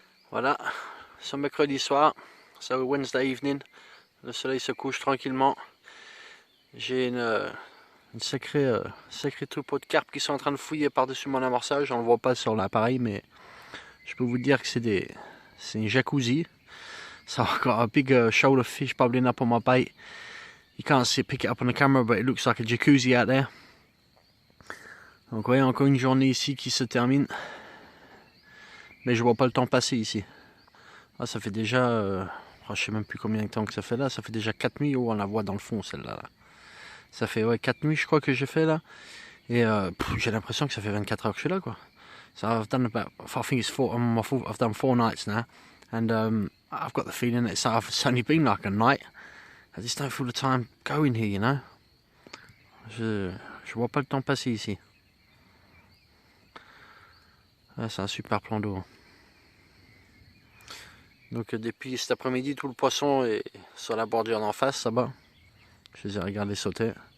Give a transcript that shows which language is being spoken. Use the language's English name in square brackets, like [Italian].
[French] Voilà, c'est mercredi soir, [English] so Wednesday evening, [French] le soleil se couche tranquillement. J'ai une sacrée troupeau de carpes qui sont en train de fouiller par-dessus mon amorçage. On ne le voit pas sur l'appareil, mais je peux vous dire que c'est une jacuzzi. [English] So I've got a big shoal of fish bubbling up on my bait. You can't see pick it up on the camera, but it looks like a jacuzzi out there. [French] Donc ouais, encore une journée ici qui se termine. Mais je vois pas le temps passer ici. Ah, ça fait déjà... je sais même plus combien de temps que ça fait là. Ça fait déjà 4 nuits. Oh, on la voit dans le fond celle-là. Là. Ça fait ouais, 4 nuits je crois que j'ai fait là. Et j'ai l'impression que ça fait 24 heures que je suis là quoi. [English] So I've done about... I think it's I've done 4 nights now. And I've got the feeling that it's only been like a night. I just don't feel the time going here, you know. [French] Je vois pas le temps passer ici. Ah, c'est un super plan d'eau. Donc depuis cet après-midi, tout le poisson est sur la bordure d'en face, là-bas. Je les ai regardés sauter.